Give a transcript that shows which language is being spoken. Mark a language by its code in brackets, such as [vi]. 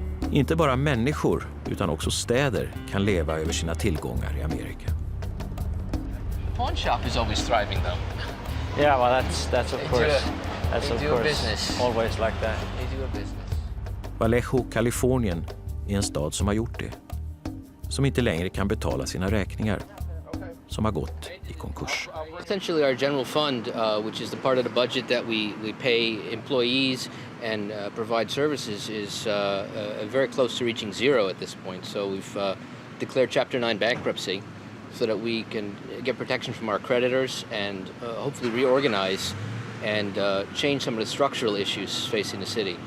[sv] Inte bara människor, utan också städer kan leva över sina tillgångar i Amerika. [en] Pawn shop is always thriving though. Yeah, well that's of course. That's of course business. Always like that. They do a business. [sv] Vallejo, Kalifornien är en stad som har gjort det. Som inte längre kan betala sina räkningar. Som har gått i konkurs. [en] Essentially our general fund, which is the part of the budget that we pay employees and provide services, is very close to reaching zero at this point. So we've declared Chapter 9 bankruptcy so that we can get protection from our creditors and hopefully reorganize and change some of the structural issues facing the city.